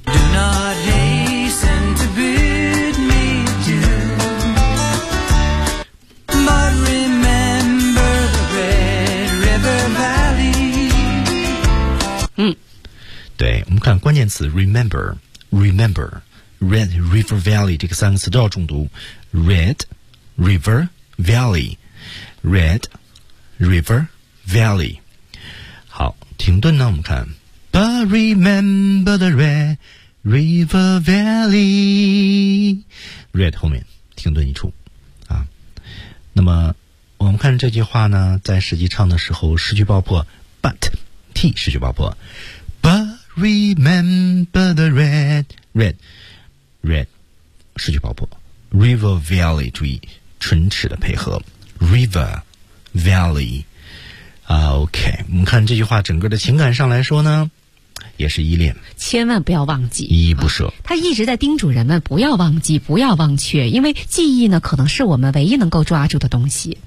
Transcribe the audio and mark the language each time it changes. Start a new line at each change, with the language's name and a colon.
English: Do not hasten to bid me adieu, but remember the Red River Valley.
Chinese: 对，我们看关键词
English: remember Red River Valley
Chinese: 这个三个词都要重读 Red River Valley Red River Valley。好，停顿呢，我们看
English: But remember the Red River Valley，
Chinese: Red 后面停顿一处啊。那么我们看这句话呢，在实际唱的时候失去爆破
English: But T
Chinese: 失去爆破。
English: But remember the red, red, red,
Chinese: 失去爆破。
English: River Valley,
Chinese: 注意唇齿的配合。River Valley, OK, 我们看这句话整个的情感上来说呢，也是依恋，千万不要忘记，依依不舍、他一直在叮嘱人们不要忘记，不要忘却，因为记忆呢可能是我们唯一能够抓住的东西。